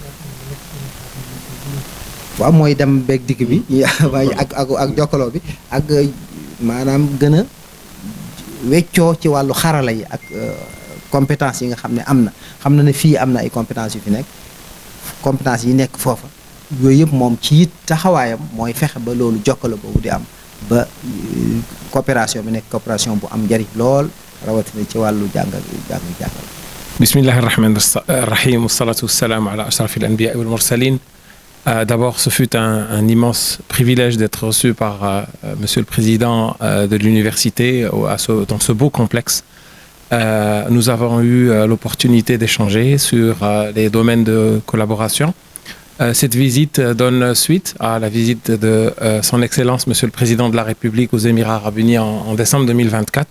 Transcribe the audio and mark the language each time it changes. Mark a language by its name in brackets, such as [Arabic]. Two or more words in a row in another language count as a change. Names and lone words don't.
[Wolof] waaw mooy dem beeg dikk bi waaye ak jokkaloo bi ak maanaam gën a weccoo ci wàllu xarala yi ak compétence yi nga xam ne ne fii am na ay compétence yu fi nekk, compétence yi nekk foofa. yooyu yëpp moom ci it taxawaayam mooy fexe ba loolu jokkale boobu di am ba coopération bi nekk coopération bu am njariñ lool, rawatina ci wàllu jàng. [Arabic] بسم الله الرحمن الرحيم والصلاة والسلام على أشرف الأنبياء والمرسلين. [French] D'abord, ce fut un immense privilège d'être reçu par Monsieur le Président de l'université dans ce beau complexe. Nous avons eu l'opportunité d'échanger sur les domaines de collaboration. Cette visite donne suite à la visite de Son Excellence Monsieur le Président de la République aux Émirats Arabes Unis en décembre 2024.